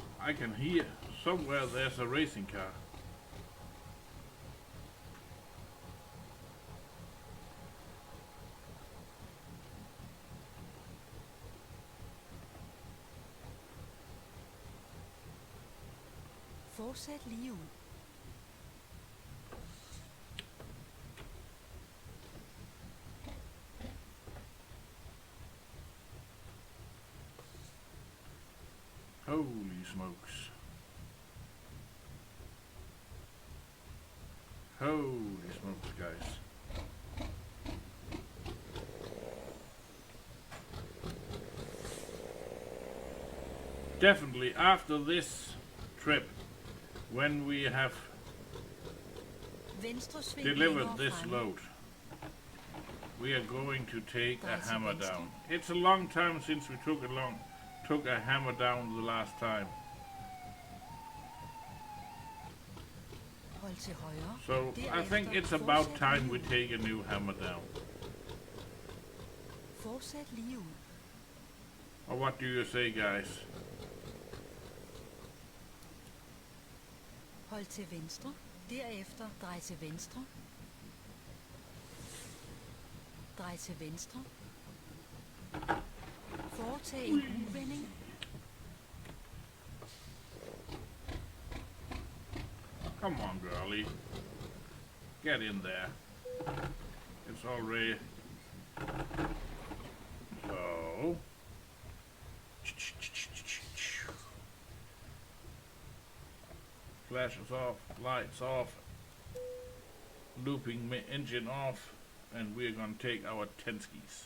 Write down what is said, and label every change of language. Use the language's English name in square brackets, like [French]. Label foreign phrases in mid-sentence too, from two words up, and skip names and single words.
[English] I can hear somewhere there's a racing car. [Danish] Fortsæt lige ud. [English] Holy smokes. Holy smokes, guys. Definitely after this trip, when we have [Danish] Venstre sving [English] delivered [Danish] længere [English] this [Danish] fremme. [English] load, we are going to take a [Danish] Dreje til [English] hammer [Danish] venstre. [English] down. It's a long time since we took a hammer down the last time. [Danish] Hold til højre. [English] So I think it's about time we take a new hammer down. [Danish] Fortsæt lige ud. [English] Or what do you say, guys? [Danish] Hold til venstre. Derefter drej til venstre. Drej til venstre. Foretag en uvending. [English] Come on, girlie. Get in there. It's already... So... Flashes off, lights off, looping engine off, and we're gonna take our 10 skis.